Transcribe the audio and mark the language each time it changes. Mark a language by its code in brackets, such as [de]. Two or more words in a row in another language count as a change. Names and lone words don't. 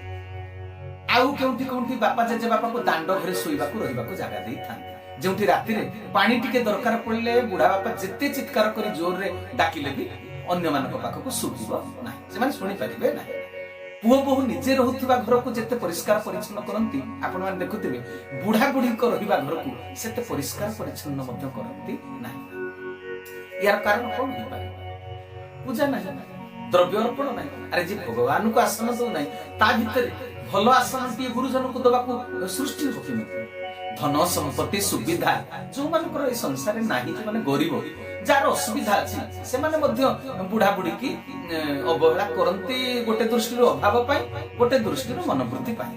[or] ଆଉ କେଉଁଠି କେଉଁଠି ବାପା ଜେଜେ ବାପାକୁ ଦାଣ୍ଡ ଘରେ ଶୋଇବାକୁ ରହିବାକୁ ଜାଗା ଦେଇଥାନ୍ତି, ଯେଉଁଠି ରାତିରେ ପାଣି ଟିକେ ଦରକାର ପଡ଼ିଲେ ବୁଢା ବାପା ଯେତେ ଚିତ୍କାର କରି ଜୋରରେ ଡାକିଲେ ବି ଅନ୍ୟମାନଙ୍କ ପାଖକୁ ଶୁଭିବ ନାହିଁ, ସେମାନେ ଶୁଣିପାରିବେ ନାହିଁ। ପୁଅ ବୋହୂ ନିଜେ ରହୁଥିବା ଘରକୁ ଯେତେ ପରିଷ୍କାର ପରିଚ୍ଛନ୍ନ କରନ୍ତି, ଆପଣମାନେ ଦେଖୁଥିବେ ବୁଢା ବୁଢୀଙ୍କ ରହିବା ଘରକୁ ସେତେ ପରିଷ୍କାର ପରିଚ୍ଛନ୍ନ ମଧ୍ୟ କରନ୍ତି ନାହିଁ। ଇୟାର କାରଣ କଣ ହେଇପାରେ? ପୂଜା ନାହିଁ, ଦ୍ରବ୍ୟ ଅର୍ପଣ ନାହିଁ। ଆରେ ଯେ ଭଗବାନଙ୍କୁ ଆସନ ଦଉ ନାହିଁ, ତା ଭିତରେ ଭଲ ଆସନଟିଏ ଗୁରୁଜନକୁ ଦେବାକୁ ସୃଷ୍ଟି ହେବ କେମିତି? ଧନ ସମ୍ପତ୍ତି ସୁବିଧା ଯୋଉମାନଙ୍କର ଏ ସଂସାରରେ ନାହିଁ, ଯୋଉମାନେ ଗରିବ, ଯାହାର ଅସୁବିଧା ଅଛି, ସେମାନେ ମଧ୍ୟ ବୁଢା ବୁଢୀକି ଅବହେଳା କରନ୍ତି, ଗୋଟେ ଦୃଷ୍ଟିରୁ ଅଭାବ ପାଇଁ, ଗୋଟେ ଦୃଷ୍ଟିରୁ ମନୋବୃତ୍ତି ପାଇଁ।